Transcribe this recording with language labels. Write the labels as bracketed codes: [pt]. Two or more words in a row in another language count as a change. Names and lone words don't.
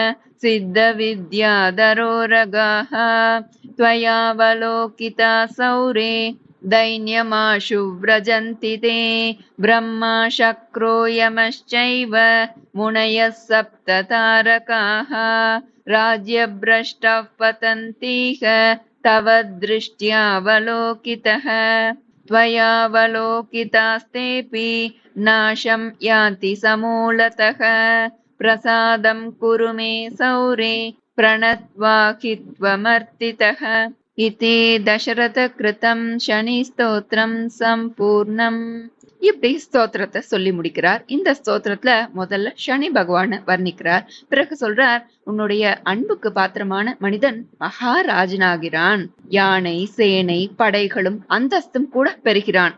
[sa] सिद्धविद्याधरोरगाः त्वयावलोकिता सौरे दैन्यमाशु व्रजन्ति ते ब्रह्मा शक्रो यमश्चैव मुनयः सप्ततारकाः राज्यभ्रष्टः पतन्तीह तव दृष्ट्यावलोकितः त्वयावलोकितास्तेऽपि नाशं यान्ति समूलतः प्रसादं कुरु मे सौरे प्रणत्वा हि त्वमर्तितः इति தசரதகிருதம் சனி ஸ்தோத்திரம் சம்பூர்ணம். [ta] இப்படி ஸ்தோத்திரத்தை சொல்லி முடிக்கிறார். இந்த ஸ்தோத்திரத்துல முதல்ல சனி பகவான வர்ணிக்கிறார். பிறகு சொல்றார், உன்னுடைய அன்புக்கு பாத்திரமான மனிதன் மகாராஜனாகிறான். யானை சேனை படைகளும் அந்தஸ்தும் கூட பெறுகிறான்.